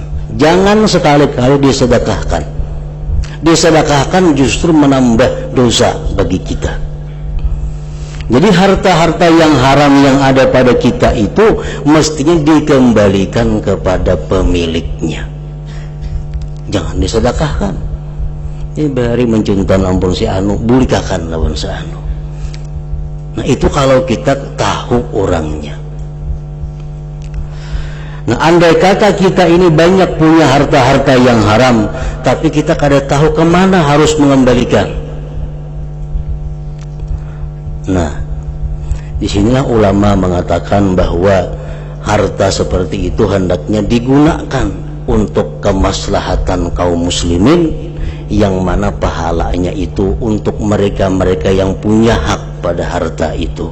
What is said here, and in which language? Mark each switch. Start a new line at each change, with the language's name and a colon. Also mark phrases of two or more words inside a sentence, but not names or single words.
Indonesian: Jangan sekali-kali disedekahkan. Disedekahkan justru menambah dosa bagi kita. Jadi harta-harta yang haram yang ada pada kita itu mestinya dikembalikan kepada pemiliknya. Jangan disedekahkan.
Banjar: Ini bari mencintai ampun si anu, bulikakan lawan si anu.
Indonesian: Nah, itu kalau kita tahu orangnya. Nah, andai kata kita ini banyak punya harta-harta yang haram, tapi kita kada tahu kemana harus mengembalikan. Nah, disinilah ulama mengatakan bahwa harta seperti itu hendaknya digunakan untuk kemaslahatan kaum muslimin, yang mana pahalanya itu untuk mereka-mereka yang punya hak pada harta itu.